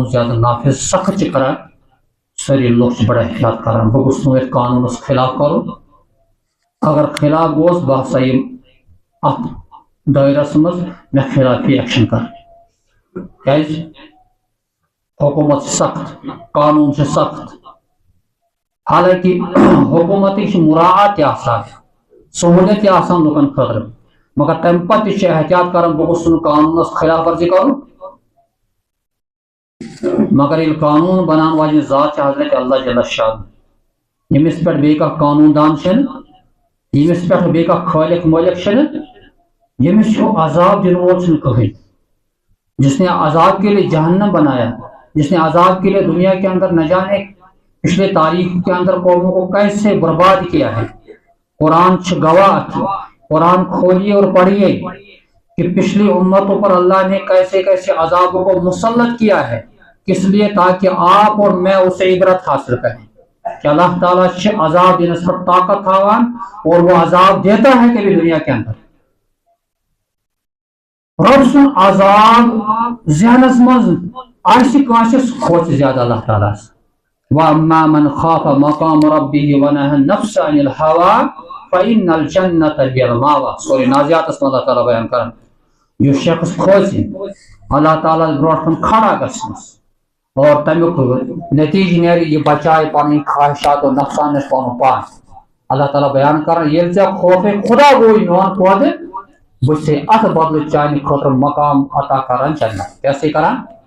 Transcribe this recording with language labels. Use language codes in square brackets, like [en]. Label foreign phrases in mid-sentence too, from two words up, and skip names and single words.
[ks] زیادٕ نافذ سخت چھِ کران سٲری لُکھ چھِ بڑٕ احتیاط کران بہٕ گوٚژھُس نہٕ یتھ قانوٗنس خلاف کرُن اگر خلاف گوس بہٕ ہسا یِمہٕ اتھ دٲیرس منٛز مےٚ خلافی ایکشن کرٕ کیازِ حکوٗمت چھِ سخت قانوٗن چھِ سخت حالانکہِ حکوٗمتٕکۍ چھِ مُراعات تہِ آسان سہوٗلیت تہِ آسان لُکن خٲطرٕ مگر تمہِ پتہٕ تہِ چھِ احتیاط کران بہٕ گوٚژھُس نہٕ قانوٗنس خلاف ورزی کرُن مگر ییٚلہِ قانوٗن بناون واجیٚنۍ ذات چھِ حضرت اللہ جل شان ییٚمِس پٮ۪ٹھ بیٚیہِ کانٛہہ قانوٗن دان چھِنہٕ ییٚمِس پٮ۪ٹھ بیٚیہِ کانٛہہ خٲلق مٲلِک چھِنہٕ ییٚمِس چھُ عذاب دِنہٕ وول چھُنہٕ کٕہٕنۍ [ur] جس نے عذاب کے لیے جہنم بنایا جس نے عذاب کے لیے دنیا کے اندر نہ جانے پچھلے تاریخ کے اندر قوموں کو کیسے برباد کیا ہے قرآن گواہ قرآن کھولیے اور پڑھیے کہ پچھلی امتوں پر اللہ نے کیسے کیسے عذابوں کو مسلط کیا ہے کس لیے تاکہ آپ اور میں اسے عبرت حاصل کریں کہ اللہ تعالیٰ عذاب دینس پر طاقت تھاوان اور وہ عذاب دیتا ہے کبھی دنیا کے اندر [ks] رب سن عذاب ذہنس مز آسہِ کٲنٛسہِ سُہ کھوژِ زیادٕ اللہ تعالیٰ [ar] وَأَمَّا مَنْ خَافَ مَقَامَ رَبِّهِ وَنَهَى النَّفْسَ عَنِ الْهَوَىٰ فَإِنَّ الْجَنَّةَ هِيَ الْمَأْوَىٰ [ks] سورہ نازعاتس منٛز اللہ تعالیٰ بیان کران یُس شخص کھوژِ اللہ تعالیٰ برونٛٹھ کُن کھڑا گژھنس اور تمیُک نتیجہ نیرِ یہِ بچایہِ پنٕنۍ خواہشات و نفسان نِش پنُن پان اللہ تعالیٰ بیان کران ییٚلہِ ژےٚ خوفے خدا گوٚوُے میون پٲدٕ بہٕ چھُسے اتھ بدلہٕ چانہِ خٲطرٕ مقام عطا کران جنت کیٛاہ چھُسے کران